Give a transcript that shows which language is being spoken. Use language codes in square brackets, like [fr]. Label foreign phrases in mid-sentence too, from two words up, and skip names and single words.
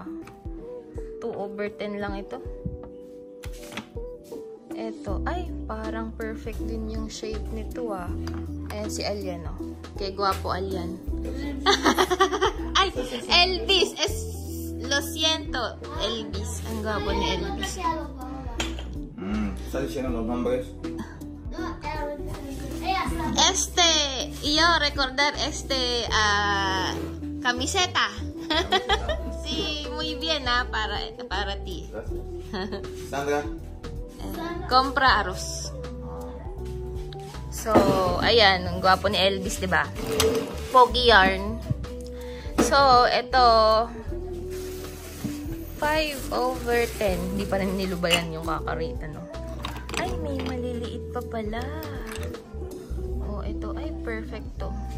[tl] 2/10 lang ito. Ito, ay, parang perfect din yung shape nito, ah. Ayan si Alyan, oh. Kaya gwapo Alyan. Ay, Elvis! [es] Lo siento, Elvis. [tl] Ang gwapo ni Elvis. [es] ¿Estás diciendo los nombres? Yo recordar camiseta. Sí, muy bien, para ti. Sandra. Compra arroz. [tl] So, ayan, ang gwapo ni Elvis, 'di ba? Pogi yarn. So, ito 5/10. Hindi pa rin nilubayan yung kakarita, no? Ay, may maliliit pa pala. Oh, ito ay perfecto.